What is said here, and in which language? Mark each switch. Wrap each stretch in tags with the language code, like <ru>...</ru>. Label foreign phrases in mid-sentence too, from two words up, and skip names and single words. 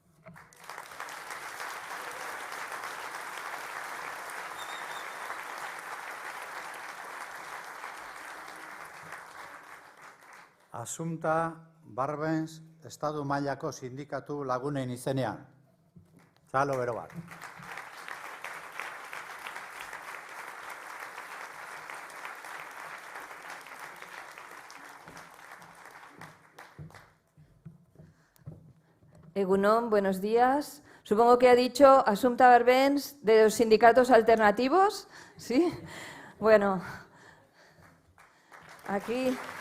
<eu>Assumpta Barbens, Estatu mailako sindikatu lagunen izenean. Txalo bero bat. Egunon,</eu> <es>buenos días. Supongo que ha dicho Assumpta Barbens de los sindicatos alternativos, ¿sí? Bueno, aquí...</es>